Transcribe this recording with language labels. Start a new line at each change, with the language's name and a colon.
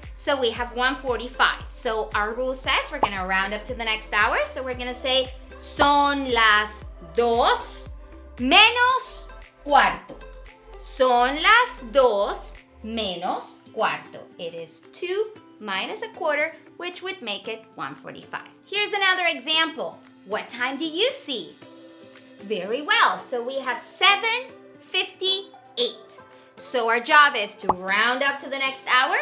English: So we have 1:45. So our rule says we're gonna round up to the next hour. So we're gonna say
Spanish: son las 2 menos cuarto. Son las 2 menos cuarto.
English: It is 2 minus a quarter, which would make it 1:45. Here's another example. What time do you see? Very well. So we have 7:58. So our job is to round up to the next hour.